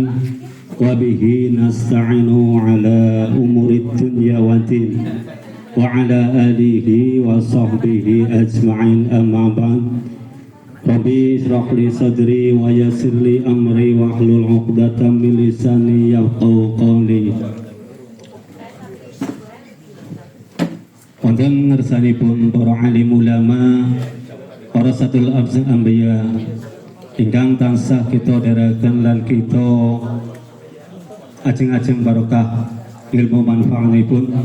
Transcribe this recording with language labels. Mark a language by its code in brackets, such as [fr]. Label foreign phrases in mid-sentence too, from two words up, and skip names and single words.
[ar] وبه نستعين على أمور الدنيا والدين. وعلى آله وصحبه أجمعين أما بعد. رب اشرح لي صدري ويسر لي أمري واحلل عقدة من لساني يفقهوا قولي. [jv] Wonten ngersanipun para alim ulama, para satul anbiya ingkang tansah kita dherekaken lan kita ajeng-ajeng barokah ilmu manfaatipun.